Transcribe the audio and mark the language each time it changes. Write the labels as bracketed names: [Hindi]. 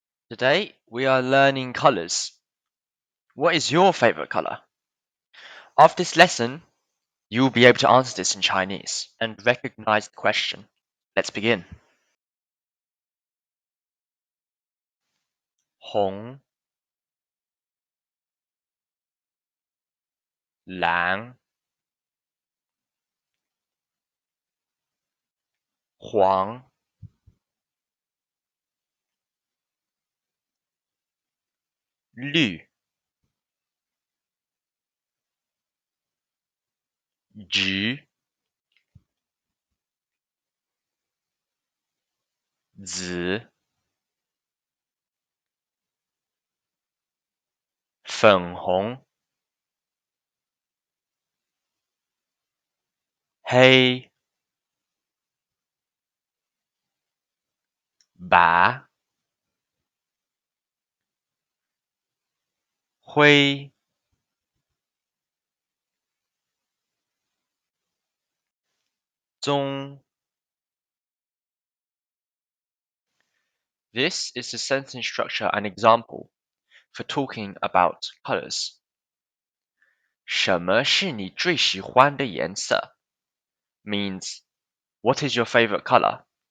[English] Today we are learning colors. What is your favorite color? After this lesson, you will be able to answer this in Chinese and recognize the question. Let's begin. [Chinese] 红、蓝、黄、绿、橘、紫、粉红、黑、白、灰、棕。 [English] This is the sentence structure and example for talking about colors. [Chinese] 什么是你最喜欢的颜色 [English] means what is your favorite color?